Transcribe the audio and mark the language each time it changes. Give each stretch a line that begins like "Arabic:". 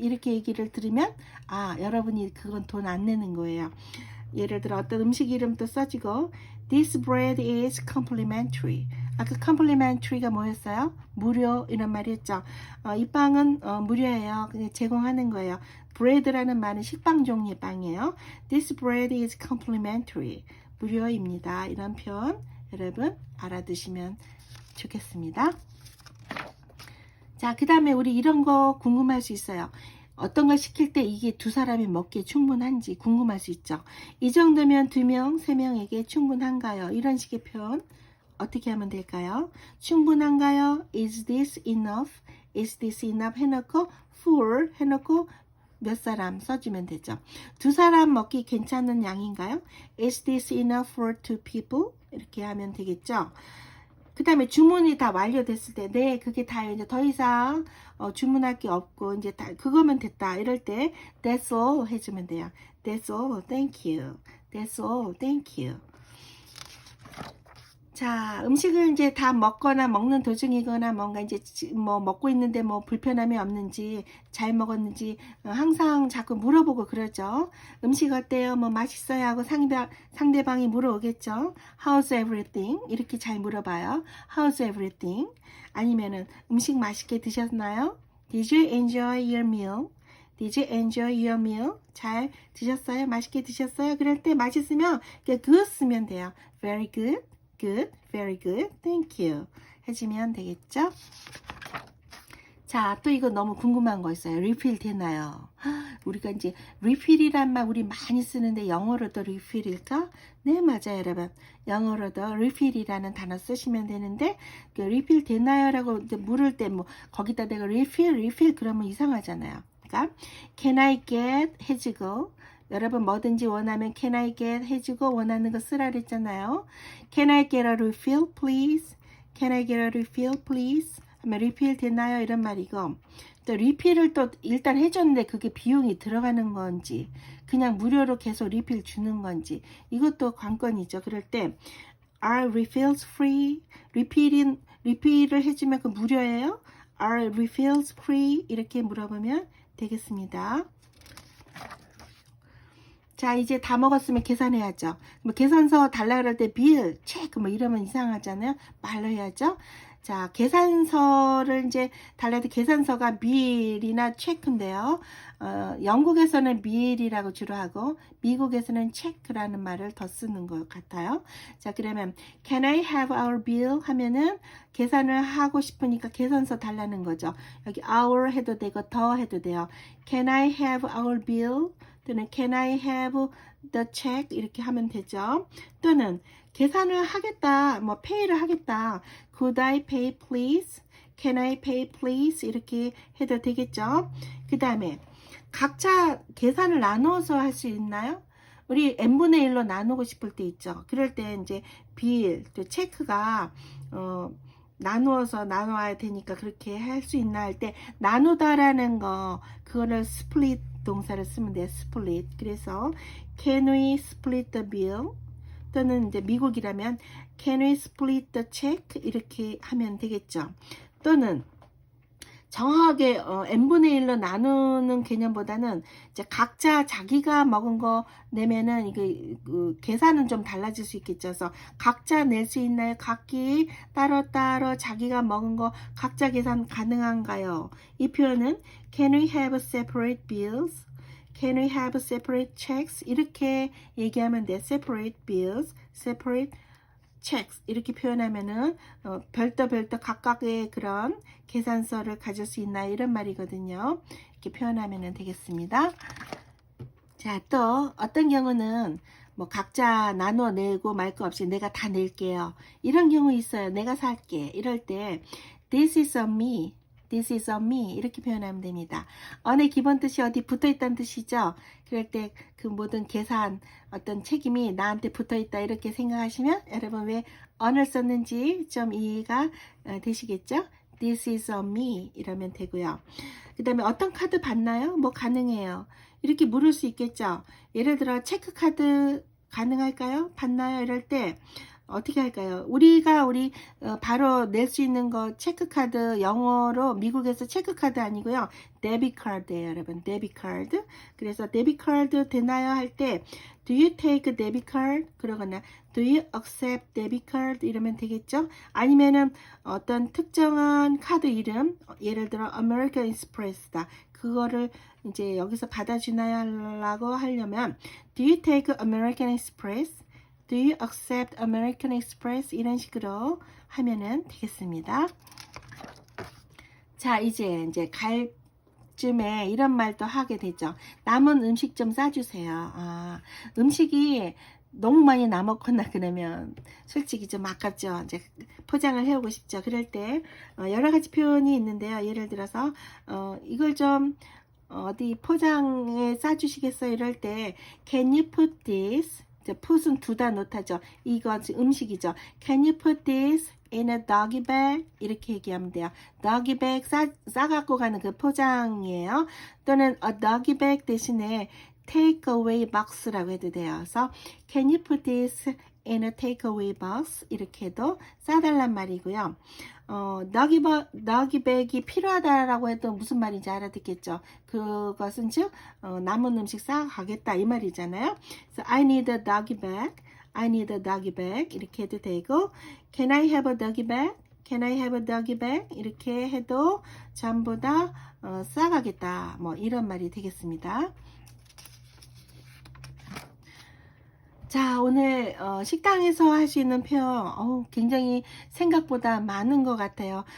Korean: 이렇게 얘기를 들으면 여러분이 그건 돈 안 내는 거예요. 예를 들어 어떤 음식 이름도 써지고
English: This bread is complimentary.
Korean: 그 complimentary가 뭐였어요? 무료 이런 말이었죠. 이 빵은 무료예요. 그냥 제공하는 거예요. bread라는 말은 식빵 종류의 빵이에요.
English: This bread is complimentary.
Korean: 무료입니다. 이런 표현 여러분 알아두시면 좋겠습니다. 자, 그 다음에 우리 이런 거 궁금할 수 있어요. 어떤 걸 시킬 때 이게 두 사람이 먹기에 충분한지 궁금할 수 있죠. 이 정도면 2명, 3명에게 충분한가요? 이런 식의 표현 어떻게 하면 될까요? 충분한가요?
English: Is this enough? Is this enough?
Korean: 해놓고 full 해놓고 몇 사람 써주면 되죠. 두 사람 먹기 괜찮은 양인가요?
English: Is this enough for 2 people?
Korean: 이렇게 하면 되겠죠. 그 다음에 주문이 다 완료됐을 때, 네, 그게 다요. 이제 더 이상 주문할 게 없고, 이제 다, 그거면 됐다. 이럴 때,
English: that's all
Korean: 해주면 돼요.
English: That's all, thank you. That's all, thank you.
Korean: 자, 음식을 이제 다 먹거나 먹는 도중이거나 뭔가 이제 뭐 먹고 있는데 뭐 불편함이 없는지 잘 먹었는지 항상 자꾸 물어보고 그러죠. 음식 어때요? 뭐 맛있어요? 하고 상대방이 물어오겠죠.
English: How's everything?
Korean: 이렇게 잘 물어봐요.
English: How's everything?
Korean: 아니면은 음식 맛있게 드셨나요?
English: Did you enjoy your meal? Did you enjoy your meal?
Korean: 잘 드셨어요? 맛있게 드셨어요? 그럴 때 맛있으면 good 쓰면 돼요.
English: Very good. Good, very good, thank you
Korean: 해주면 되겠죠? 자, 또 이거 너무 궁금한 거 있어요. refill 되나요? 우리가 이제 refill이란 말 우리 많이 쓰는데 영어로도 refill일까? 네, 맞아요, 여러분. 영어로도 refill이라는 단어 쓰시면 되는데 그 refill 되나요? 라고 이제 물을 때 뭐 거기다 내가 refill 그러면 이상하잖아요. 그러니까
English: can I get
Korean: 해주고 여러분 뭐든지 원하면 can I get 해주고 원하는 거 쓰라 그랬잖아요.
English: Can I get a refill please? Can I get a refill please?
Korean: 하면 refill 되나요? 이런 말이고 또 refill을 또 일단 해줬는데 그게 비용이 들어가는 건지 그냥 무료로 계속 refill 주는 건지 이것도 관건이죠. 그럴 때
English: Are refills free?
Korean: refill을 해주면 그 무료예요?
English: Are refills free?
Korean: 이렇게 물어보면 되겠습니다. 자, 이제 다 먹었으면 계산해야죠. 뭐 계산서 달라 그럴 때 bill, check 뭐 이러면 이상하잖아요. 말로 해야죠. 자, 계산서를 이제 달라야 돼. 계산서가 bill이나 check인데요. 영국에서는 bill이라고 주로 하고 미국에서는 check라는 말을 더 쓰는 것 같아요. 자, 그러면
English: can I have our bill
Korean: 하면은 계산을 하고 싶으니까 계산서 달라는 거죠. 여기 our 해도 되고 더 해도 돼요.
English: Can I have our bill?
Korean: 또는
English: can I have the check?
Korean: 이렇게 하면 되죠. 또는 계산을 하겠다, 뭐 pay를 하겠다. Could I pay please? Can I pay please? 이렇게 해도 되겠죠. 그 다음에 각자 계산을 나눠서 할 수 있나요? 우리 n분의 1로 나누고 싶을 때 있죠. 그럴 때 이제 bill, 또 체크가 나누어서 나눠야 되니까 그렇게 할 수 있나 할 때 나누다라는 거 그거를 split 동사를 쓰면 돼요.
English: split.
Korean: 그래서
English: can we split the bill?
Korean: 또는 이제 미국이라면
English: can we split the check?
Korean: 이렇게 하면 되겠죠. 또는 정확하게 n분의 1로 나누는 개념보다는 이제 각자 자기가 먹은 거 내면은 이게 계산은 좀 달라질 수 있겠죠. 그래서 각자 낼 수 있나요? 각기 따로 자기가 먹은 거 각자 계산 가능한가요? 이 표현은
English: can we have separate bills? Can we have separate checks?
Korean: 이렇게 얘기하면 돼.
English: Separate bills, separate checks
Korean: 이렇게 표현하면은 별도 각각의 그런 계산서를 가질 수 있나 이런 말이거든요. 이렇게 표현하면 되겠습니다. 자, 또 어떤 경우는 뭐 각자 나눠 내고 말 거 없이 내가 다 낼게요. 이런 경우 있어요. 내가 살게. 이럴 때
English: This is on me. This is on me
Korean: 이렇게 표현하면 됩니다. on의 기본 뜻이 어디 붙어 있다는 뜻이죠. 그럴 때 그 모든 계산 어떤 책임이 나한테 붙어 있다 이렇게 생각하시면 여러분 왜 on을 썼는지 좀 이해가 되시겠죠.
English: This is on me
Korean: 이러면 되고요. 그 다음에 어떤 카드 받나요? 뭐 가능해요. 이렇게 물을 수 있겠죠. 예를 들어 체크카드 가능할까요? 받나요? 이럴 때 어떻게 할까요? 우리가 바로 낼 수 있는 거 체크카드 영어로 미국에서 체크카드 아니고요. 데비카드예요, 여러분. 데비카드. 그래서 데비카드 되나요? 할 때
English: Do you take debit card?
Korean: 그러거나
English: Do you accept debit card?
Korean: 이러면 되겠죠? 아니면은 어떤 특정한 카드 이름 예를 들어 American Express다. 그거를 이제 여기서 받아주나요? 라고 하려면
English: Do you take American Express? Do you accept American Express?
Korean: 이런 식으로 하면은 되겠습니다. 자, 이제 갈 쯤에 이런 말도 하게 되죠. 남은 음식 좀 싸주세요. 음식이 너무 많이 남았거나 그러면 솔직히 좀 아깝죠. 이제 포장을 해오고 싶죠. 그럴 때 여러 가지 표현이 있는데요. 예를 들어서 이걸 좀 어디 포장에 싸주시겠어요? 이럴 때
English: Can you put this?
Korean: put은 두다 놓다죠. 이거 음식이죠.
English: Can you put this in a doggy bag?
Korean: 이렇게 얘기하면 돼요. doggy bag 싸갖고 가는 그 포장이에요. 또는 a doggy bag 대신에 take away box라고 해도 돼요. 그래서
English: Can you put this in a take away box?
Korean: 이렇게 해도 싸달란 말이고요. doggy bag이 필요하다라고 해도 무슨 말인지 알아듣겠죠. 그것은 즉 남은 음식 싸가겠다 이 말이잖아요. 그래서
English: I need a doggy bag. I need a doggy bag
Korean: 이렇게 해도 되고
English: Can I have a doggy bag? Can I have a doggy bag?
Korean: 이렇게 해도 전부 다 싸가겠다 뭐 이런 말이 되겠습니다. 자, 오늘 식당에서 할 수 있는 표현 굉장히 생각보다 많은 것 같아요.